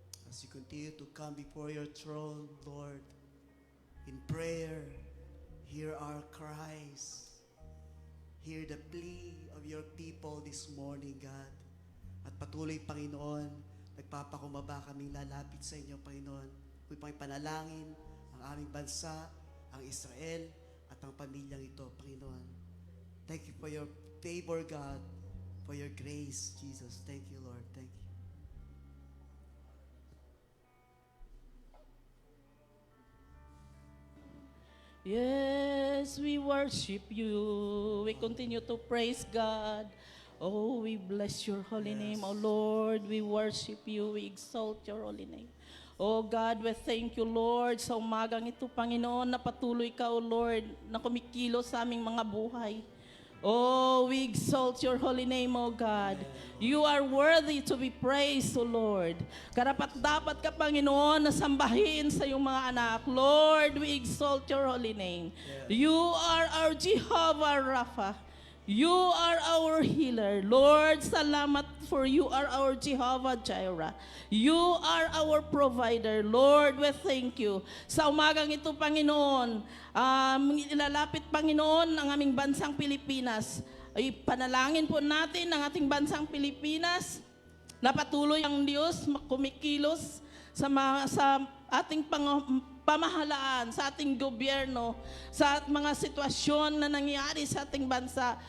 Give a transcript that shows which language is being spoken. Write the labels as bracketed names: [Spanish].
[English] As you continue to come before your throne, Lord, in prayer, hear our cries. Hear the plea of your people this morning, God. [Filipino] At patuloy, Panginoon, nagpapakumbaba kaming lalapit sa inyo, Panginoon. Kung panalangin ang aming bansa, ang Israel, at ang pamilyang ito, Panginoon. [English] Thank you for your favor, God, for your grace, Jesus. Thank you, Lord. Thank you. Yes, we worship you. We continue to praise God. Oh, we bless your holy name, oh Lord. We worship you. We exalt your holy name. Oh God, we thank you, Lord, [Filipino] sa umagang ito, Panginoon, na patuloy ka, oh Lord, na kumikilos sa aming mga buhay. [English] Oh, we exalt your holy name, oh God. You are worthy to be praised, oh Lord. [Filipino] Karapat dapat ka, Panginoon, na sambahin sa iyong mga anak. [English] Lord, we exalt your holy name. You are our Jehovah Rapha. You are our healer. Lord, salamat for you are our Jehovah Jireh. You are our provider. Lord, we thank you. [Filipino] Sa umagang ito, Panginoon, ilalapit, Panginoon, ang aming bansang Pilipinas. Ay panalangin po natin ang ating bansang Pilipinas na patuloy ang Diyos kumikilos sa ating pamahalaan, sa ating gobyerno, sa mga sitwasyon na nangyari sa ating bansa.